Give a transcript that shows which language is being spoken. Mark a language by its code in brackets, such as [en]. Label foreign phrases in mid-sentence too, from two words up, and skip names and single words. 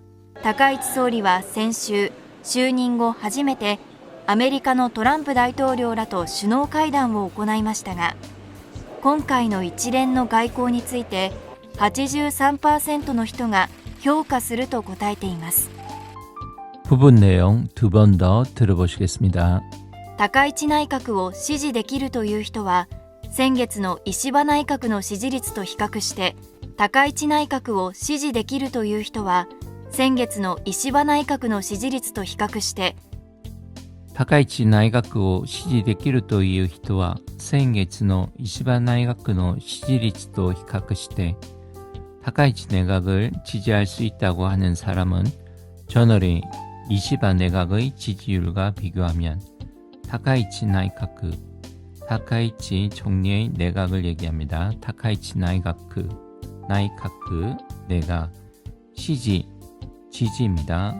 [ja] 高市総理は先週、就任後初めてアメリカのトランプ大統領らと首脳会談を行いましたが、今回の一連の外交について 83% の人が評価すると答えています。 [ko] 부분 내용 두 번 더 들어보시겠습니다. [ja] 高市内閣を支持できるという人は、先月の石破内閣の支持率と比較して、高市内閣を支持できるという人は、先月の石破内閣の支持率と比較して、高市内閣を支持できるという人は、先月の石破内閣の支持率と比較して、 [ko] 高市 내각을 지지할 수 있다고 하는 사람은 전월의 이시바 내각의 지지율과 비교하면 [ja] 高市内閣, [ko] 다카이치 총리의 내각을 얘기합니다. [ja] 高市内閣, [ko] 내각, 지지입니다.